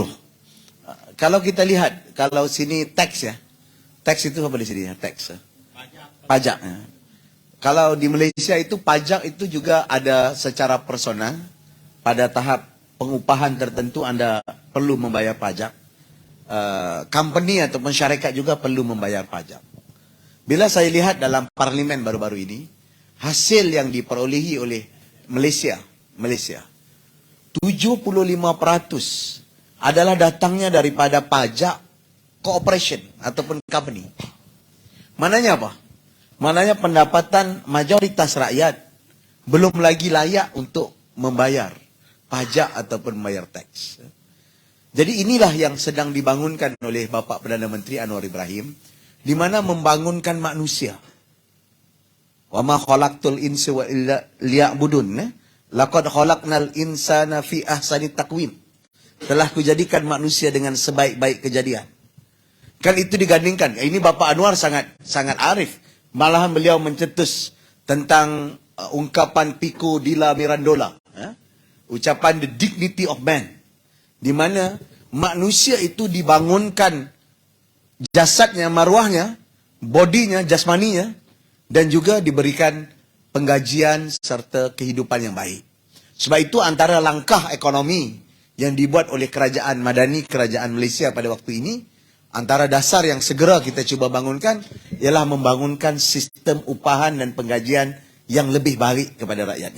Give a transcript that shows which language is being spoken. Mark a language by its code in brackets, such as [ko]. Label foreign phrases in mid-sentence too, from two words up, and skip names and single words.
[ms] Kalau kita lihat, kalau sini teks ya. Teks itu apa di sini ya? Teks. Pajak. Ya. Kalau di Malaysia itu pajak itu juga ada secara personal. Pada tahap pengupahan tertentu Anda perlu membayar pajak. Company ataupun syarikat juga perlu membayar pajak. Bila saya lihat dalam parlimen baru-baru ini, hasil yang diperolehi oleh Malaysia, 75% adalah datangnya daripada pajak corporation ataupun company. Mananya apa? Mananya pendapatan mayoritas rakyat belum lagi layak untuk membayar pajak ataupun membayar teks. Jadi inilah yang sedang dibangunkan oleh Bapak Perdana Menteri Anwar Ibrahim, di mana membangunkan manusia. [ar] وما خلقت الإنس وإلا ليعبدون. لقد خلقنا الإنسان في أحسن تقويم. [ms] Telah kujadikan manusia dengan sebaik-baik kejadian. Kan itu digandingkan. Ini Bapak Anwar sangat arif. Malahan beliau mencetus tentang ungkapan Pico della Mirandola. Ucapan the dignity of man. Di mana manusia itu dibangunkan jasadnya, maruahnya, bodinya, jasmaninya, dan juga diberikan penggajian serta kehidupan yang baik. Sebab itu antara langkah ekonomi yang dibuat oleh kerajaan Madani, kerajaan Malaysia pada waktu ini, antara dasar yang segera kita cuba bangunkan ialah membangunkan sistem upahan dan penggajian yang lebih baik kepada rakyatnya.